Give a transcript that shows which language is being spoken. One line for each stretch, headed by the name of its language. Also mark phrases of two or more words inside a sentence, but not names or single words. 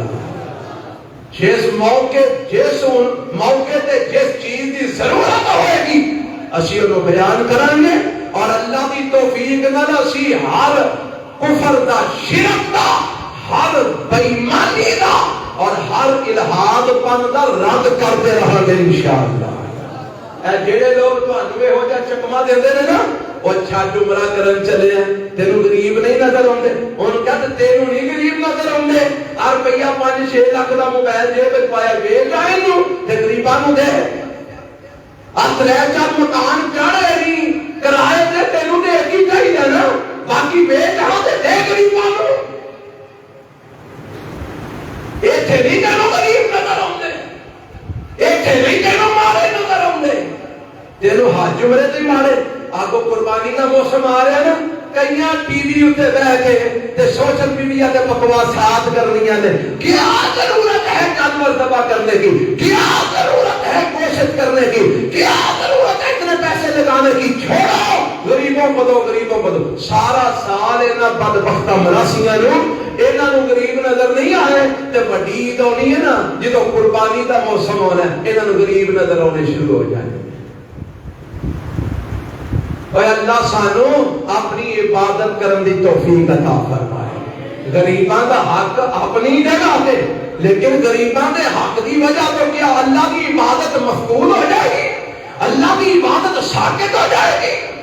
Punjabi: جس موقع تے جس چیز دی ضرورت ہوئے گی اسی انہوں بیان کریں گے, اور اللہ دی توفیق نال اسی ہر کفر دا, شرک دا, ہر بے ایمانی دا اور ہر الہاد پاگ پن دا رد کرتے رہا گے انشاءاللہ۔ اے جڑے لوگ تانوں یہو جہا چکما دیندے نے نا، وہ چھڈ عمرہ کرن چلے ہیں، تینوں غریب نہیں نظر آندے، ان کہتے تینوں نہیں غریب نظر آندے، ہر روپیہ 5-6 لاکھ دا موبائل جیب وچ پایا ویچ آئے نوں تے غریباں نوں دے، 3-4 مکان چڑھے نہیں کرائے تے تینوں تے ایک ہی چاہیے نا، باقی ویچ آؤ تے دے غریباں نوں۔ ایتھے نہیں تینوں غریب نظر آندے، ایتھے نہیں تینوں مارے نظر آندے، تینوں حج عمرے تے مارے۔
Urdu: آگو قربانی کا موسم آ رہا ہے نا،
Punjabi: کئی ٹی وی اتنے بہ کے تے سوشل میڈیا تے بکواسات کرنیاں نے،
Urdu: کیا ضرورت ہے جانور ذبح کرنے کی، کیا ضرورت ہے کوشش کرنے کی، کیا ضرورت ہے اتنے پیسے لگانے کی، چھوڑو غریبوں کو دو، غریبوں کو دو۔
Punjabi: سارا سال انہاں بدبختہ مراسیاں نوں انہاں نوں غریب نظر نہیں آئے تے وڈی عید ہونی ہے نا جدوں قربانی دا موسم ہونا ہے انہاں نوں غریب نظر آنے شروع ہو جائے۔ اے اللہ سانو اپنی عبادت کرن دی توفیق عطا فرمائے۔ غریباں دا حق اپنی جگہ تے، لیکن غریباں دے حق دی وجہ تو
Urdu: کیا اللہ کی عبادت مفقود ہو جائے گی، اللہ کی عبادت ساکت ہو جائے گی۔